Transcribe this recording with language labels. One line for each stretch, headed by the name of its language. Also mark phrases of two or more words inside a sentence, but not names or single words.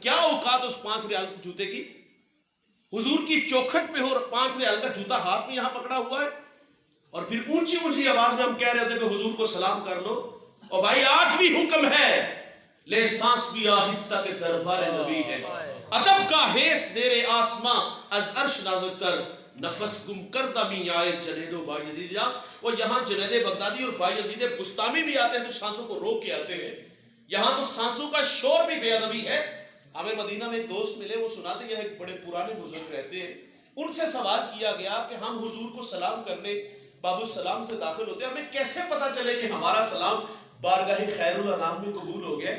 Urdu: کیا اوقات اس 5 ریال جوتے کی؟ حضور کی چوکھٹ پہ ہو 5 ریال کا جوتا ہاتھ میں یہاں پکڑا ہوا ہے، اور پھر اونچی اونچی آواز میں ہم کہہ رہے ہوتے ہیں کہ حضور کو سلام کر لو۔ اور بھائی آج بھی حکم ہے، لے سانس بھی آہستہ کے دربار نبی ہے،
Persian: ادب کا حیث زیر آسماں از عرش نازک تر، نفس گم کردہ می آئے جنید و بائی یزید جا۔
Urdu: وہ یہاں جنید بغدادی اور بائی یزید بستامی بھی آتے ہیں تو سانسوں کو روک کے آتے ہیں، یہاں تو سانسوں کا شور بھی بے ادبی ہے۔ ہمیں مدینہ میں ایک دوست ملے، وہ سناتے ہیں، ایک بڑے پرانے بزرگ رہتے ہیں، ان سے سوال کیا گیا کہ ہم حضور کو سلام کرنے باب السلام سے داخل ہوتے ہیں، ہمیں کیسے پتا چلے کہ ہمارا سلام بارگاہ خیر الانام میں قبول ہو گیا؟